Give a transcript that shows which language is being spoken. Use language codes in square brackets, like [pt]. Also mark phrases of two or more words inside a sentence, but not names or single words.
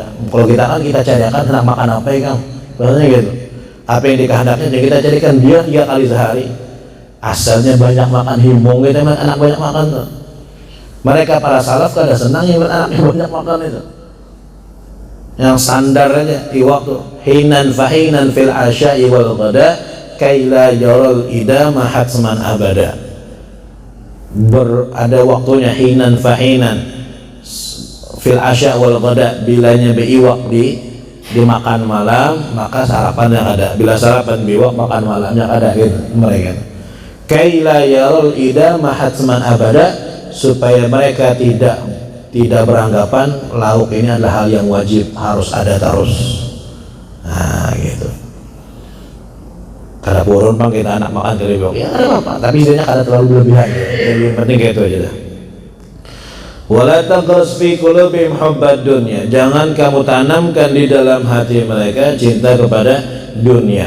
[id] Kalau kita kan kita carikan hendak makan apa ya Kang? Biasanya gitu. Apa yang dikehendaknya kita carikan dia 3 kali sehari. Asalnya banyak makan himbong gitu, anak banyak makan tuh. [bjn] Mereka para salaf kada senang yang anaknya banyak makan itu. [id] yang standar aja di waktu. [ar] حينا فحينا في العشاء والغداء كيلا يرى الإدام حتما أبدا. [bjn] Ada waktunya [ar] حينا فحينا في العشاء والغداء, [bjn] bilanya biiwak di makan malam maka sarapannya ada, bila sarapan biwak makan malamnya ada gitu mereka. [ar] كيلا يرى الإدام حتما أبدا, [id] supaya mereka tidak beranggapan lauk ini adalah hal yang wajib harus ada terus. Nah gitu. [bjn] Kada purun bang kita anak makan dari biwak, ya ada apa, tapi istilahnya kada terlalu berlebihan ya. [id] Jadi yang penting kayak itu aja dah. [ar] ولا تغرس في قلوبهم حب الدنيا, [id] jangan kamu tanamkan di dalam hati mereka cinta kepada dunia.